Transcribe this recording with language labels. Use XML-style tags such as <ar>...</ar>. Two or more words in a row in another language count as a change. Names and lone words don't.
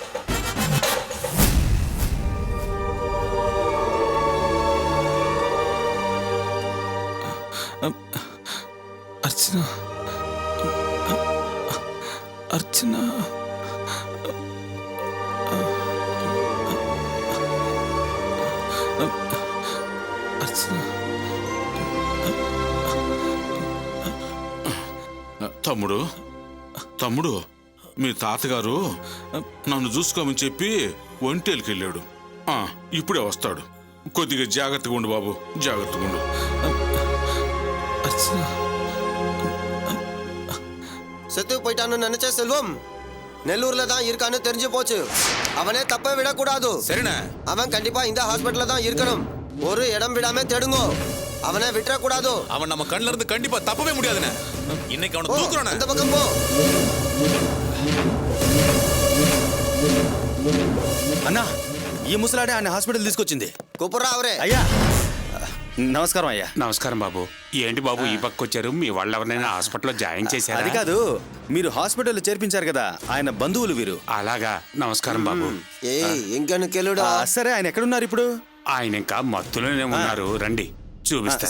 <ta>அர்ச்சனா, அர்ச்சனா, அர்ச்சனா.</ta> <te>తమ్ముడు తమ్ముడు మీ తాతగారు నన్ను చూసుకోమని చెప్పి ఒంటేలికి వెళ్ళాడు. ఇప్పుడే వస్తాడు. కొద్దిగా జాగ్రత్తగా ఉండు బాబు, జాగ్రత్తగా ఉండు.</te> <ta>அர்ச்சனா, செத்து போயிட்டான்னு நினைச்ச செல்வம் நெல்லூர்ல தான் இருக்கான்னு தெரிஞ்சு போச்சு. அவனே தப்ப விடக்கூடாது. சரிண்ணா. அவன் கண்டிப்பா இந்த ஹாஸ்பிட்டல்ல தான் இருக்கணும். ஒரு இடம் விடாம தேடுங்க. அவனை விட்டுறக்கூடாது. அவன் நம்ம கண்ணுல இருந்து கண்டிப்பா தப்பவே முடியாதுண்ணே. இன்னைக்கு அவனை தூக்குறோண்ணே. அந்த பக்கம் போ.</ta> <te>అన్నా, ఈ ముసలాడే ఆయన హాస్పిటల్ తీసుకొచ్చింది.</te> <ta>கூப்பிடுறா அவரே.</ta> <te>అయ్యా నమస్కారం అయ్యా. నమస్కారం బాబు. ఏంటి బాబు ఈ పక్క వచ్చారు? మీ వాళ్ళు ఎవరినైనా హాస్పిటల్లో జాయిన్ చేశారా? అది కాదు, మీరు హాస్పిటల్లో చేర్పించారు కదా, ఆయన బంధువులు వీరు. అలాగా, నమస్కారం బాబు. ఇంకను కెలుడా. సరే, ఆయన ఎక్కడున్నారు ఇప్పుడు? ఆయన ఇంకా మత్తులోనే ఉన్నారు. రండి చూపిస్తాను.</te>